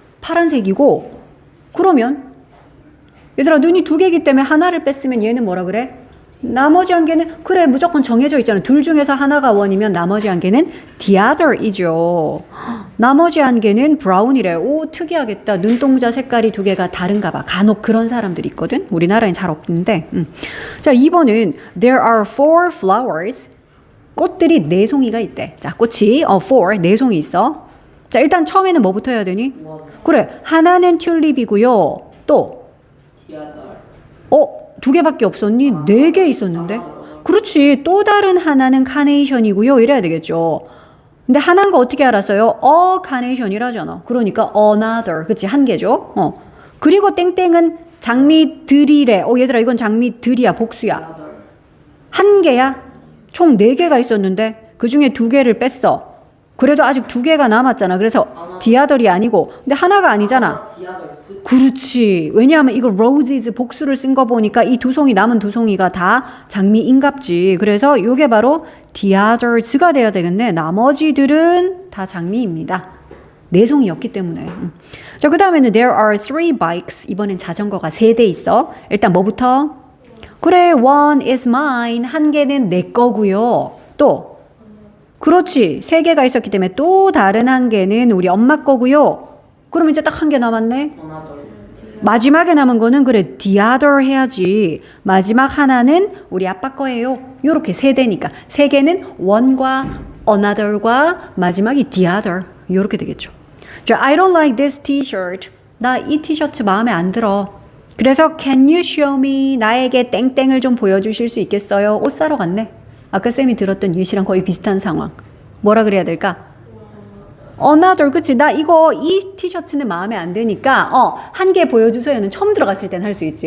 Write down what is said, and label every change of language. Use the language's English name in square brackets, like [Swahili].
[Korean] 파란색이고 그러면 얘들아 눈이 2개이기 때문에 하나를 뺐으면 얘는 뭐라 그래? 나머지 한 개는 그래 무조건 정해져 있잖아. 둘 중에서 하나가 원이면 나머지 한 개는 the other이죠. 나머지 한 개는 brown이래. 오 특이하겠다. 눈동자 색깔이 2개가 다른가 봐. 간혹 그런 사람들이 있거든. 우리나라엔 잘 없는데. 자 2번은 [English] there are 4 flowers. [Korean] 꽃들이 4송이가 있대. 자 꽃이 4 4송이 있어. 자 일단 처음에는 뭐부터 해야 되니? 그래 하나는 튤립이고요. 또 디아더. 두 개밖에 없었니? 네 개 있었는데. 그렇지. 또 다른 하나는 카네이션이고요. 이래야 되겠죠. 근데 하나인 거 어떻게 알았어요? 카네이션이라잖아. 그러니까 another. 그치? 한 개죠. 그리고 땡땡은 장미들이래. 얘들아 이건 장미들이야. 복수야. 디아더. 한 개야? 총 네 개가 있었는데 그 중에 두 개를 뺐어. 그래도 아직 두 개가 남았잖아. 그래서 디아덜이 아니고 근데 하나가 아니잖아. 디아더스. 그렇지. 왜냐하면 이거 roses 복수를 쓴 거 보니까 이 두 송이 남은 두 송이가 다 장미인갑지. 그래서 이게 바로 the others가 돼야 되겠네. 나머지들은 다 장미입니다. 네 송이였기 때문에. 자, 그 다음에는 [English] there are three bikes. [Korean] 이번엔 자전거가 세 대 있어. 일단 뭐부터? 그래, [English] one is mine. [Korean] 한 개는 내 거고요. 또 그렇지. 세 개가 있었기 때문에 또 다른 한 개는 우리 엄마 거고요. 그럼 이제 딱 한 개 남았네. 어나더. 마지막에 남은 거는 그래 the other 해야지. 마지막 하나는 우리 아빠 거예요. 요렇게 세 대니까 세 개는 one과 another과 마지막이 the other 요렇게 되겠죠. 자, [English] I don't like this t-shirt. [Korean] 나 이 티셔츠 마음에 안 들어. 그래서 [English] can you show me [Korean] 나에게 땡땡을 좀 보여주실 수 있겠어요? 옷 사러 갔네. 아까 쌤이 들었던 예시랑 거의 비슷한 상황. 뭐라 그래야 될까? another 그치? 나 이 티셔츠는 마음에 안 드니까 한 개 보여주세요는 처음 들어갔을 땐 할 수 있지.